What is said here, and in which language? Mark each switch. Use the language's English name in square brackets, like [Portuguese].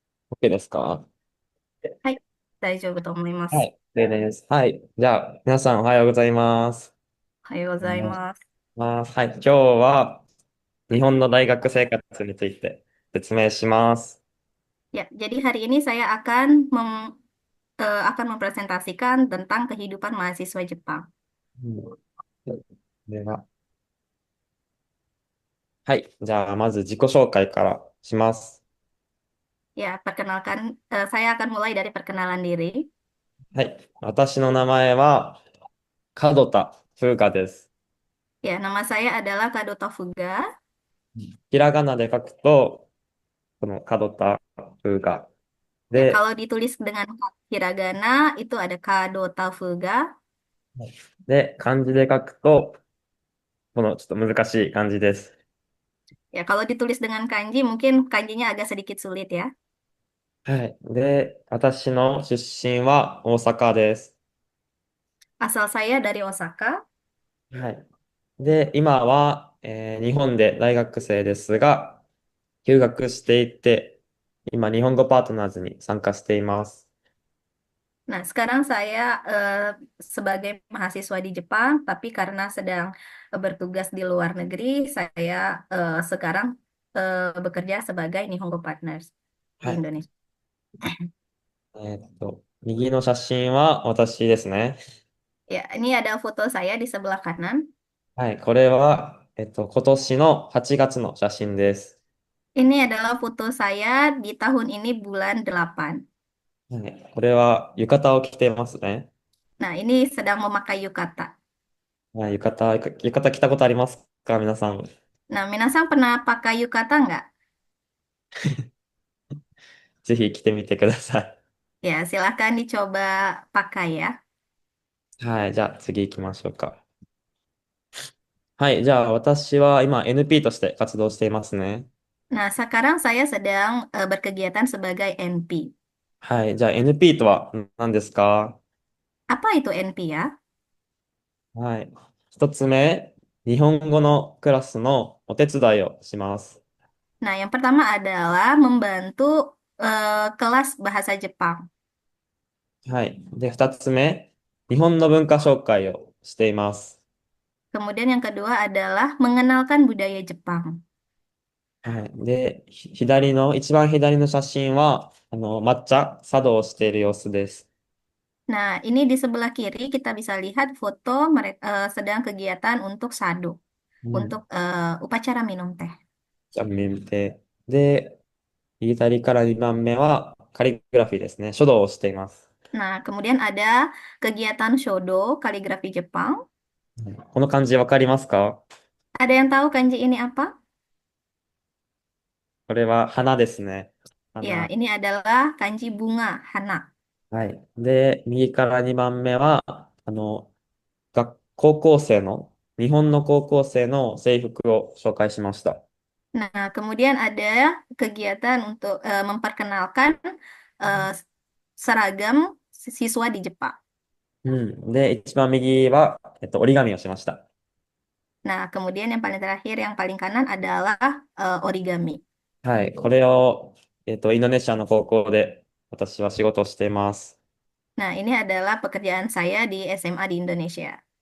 [Japanese] OK ですか？はい、大丈夫と思います。はい、OK です。はい。じゃあ、皆さんおはようございます。おはようございます。はい、今日は日本の大学生活について説明します。 [Indonesian] Ya, jadi hari ini saya akan mempresentasikan tentang kehidupan mahasiswa Jepang. [Japanese] では、はい。じゃあ、まず自己紹介からします。 [Indonesian] Ya, saya akan mulai dari perkenalan diri. [Japanese] はい。私の名前は門田風雅です。 [Indonesian] Ya, nama saya adalah Kadota Fuga. [Japanese] ひらがなで書くと、この門田風雅 [Indonesian] Ya, [Japanese] で、 [Indonesian] kalau ditulis dengan hiragana itu ada Kadota Fuga. [Japanese] で、漢字で書くと、このちょっと難しい漢字です。 [Indonesian] Ya, kalau ditulis dengan kanji mungkin kanjinya agak sedikit sulit ya. [Japanese] はい。で、私の出身は大阪です。 [Indonesian] Asal saya dari Osaka. [Japanese] はい。で、今は、日本で大学生ですが、休学していて、今、日本語パートナーズに参加しています。 [Indonesian] Nah, sekarang saya sebagai mahasiswa di Jepang, tapi karena sedang bertugas di luar negeri, saya sekarang bekerja sebagai Nihongo Partners di [Japanese] はい。 [Indonesian] Indonesia. [Japanese] 右の写真は私ですね。 [Indonesian] Ya, ini ada foto saya di sebelah kanan. [Japanese] はい。これは、今年の8月の写真です。 [Indonesian] Ini adalah foto saya di tahun ini bulan 8. [Japanese] はい。これは浴衣を着ていますね。 [Indonesian] Nah, ini sedang memakai yukata. [Japanese] はい。浴衣着たことありますか、皆さん。 [Indonesian] Nah, Minasang pernah pakai yukata nggak? [Japanese] ぜひ着てみてください。 [Indonesian] Ya, silahkan dicoba pakai ya. [Japanese] はい。じゃあ次行きましょうか。はい。じゃあ私は今 NP として活動していますね。 [Indonesian] Nah, sekarang saya sedang berkegiatan sebagai NP. [Japanese] はい。じゃあ NP とは何ですか？ [Indonesian] Apa itu NP ya? [Japanese] はい。一つ目、日本語のクラスのお手伝いをします。 [Indonesian] Nah, yang pertama adalah membantu kelas bahasa Jepang. [Japanese] はい。で、二つ目、日本の文化紹介をしています。 [Indonesian] Kemudian yang kedua adalah mengenalkan budaya Jepang. [Japanese] はい。で、一番左の写真は、抹茶、茶道をしている様子です。 [Indonesian] Nah, ini di sebelah kiri kita bisa lihat foto mereka sedang kegiatan untuk sado, うん。 untuk upacara minum teh. [Japanese] じゃあ、見て。で、左から2番目は、カリグラフィーですね。書道をしています。 [Indonesian] Nah, kemudian ada kegiatan shodo, kaligrafi Jepang. [Japanese] この漢字わかりますか？ [Indonesian] Ada yang tahu kanji ini apa? [Japanese] これは花ですね。 [Indonesian] Ya, ini adalah kanji bunga, hana. [Japanese] はい。で、右から2番目は、高校生の、日本の高校生の制服を紹介しました。 [Indonesian] Nah, kemudian ada kegiatan untuk memperkenalkan eh, seragam siswa di Jepang. うん。 [Japanese] で、一番右は、折り紙をしました。 [Indonesian] Nah, kemudian yang paling terakhir, yang paling kanan adalah origami. [Japanese] はい。これを、インドネシアの高校で私は仕事をしています。 [Indonesian] Nah, ini adalah pekerjaan saya di SMA di Indonesia.